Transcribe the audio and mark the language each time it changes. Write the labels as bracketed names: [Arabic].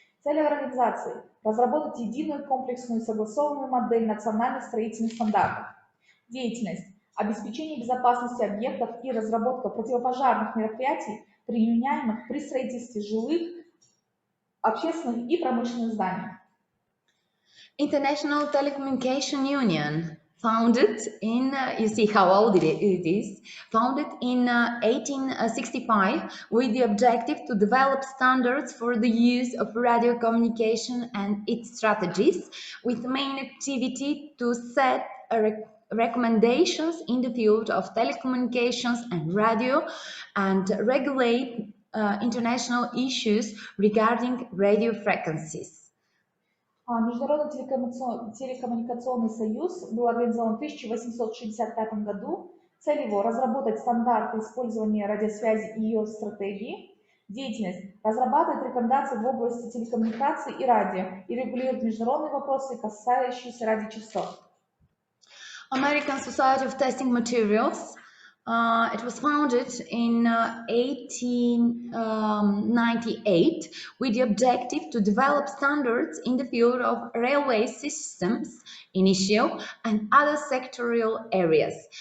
[Russian] Цель организации – разработать единую комплексную и согласованную модель национальных строительных стандартов. Деятельность – обеспечение безопасности объектов и разработка противопожарных мероприятий, применяемых при строительстве жилых, общественных и промышленных зданий. [English] International Telecommunication Union, founded in, you see how old it is, founded in 1865 with the objective to develop standards for the use of radio communication and its strategies, with the main activity to set recommendations in the field of telecommunications and radio and regulate international issues regarding radio frequencies. [Russian] Международный телекоммуникационный союз был организован в 1865 году. Цель его – разработать стандарты использования радиосвязи и ее стратегии. Деятельность – разрабатывать рекомендации в области телекоммуникаций и радио и регулировать международные вопросы, касающиеся радиочастот. [English] American Society of Testing Materials It was founded in 1898 with the objective to develop standards in the field of railway systems, initial and other sectorial areas.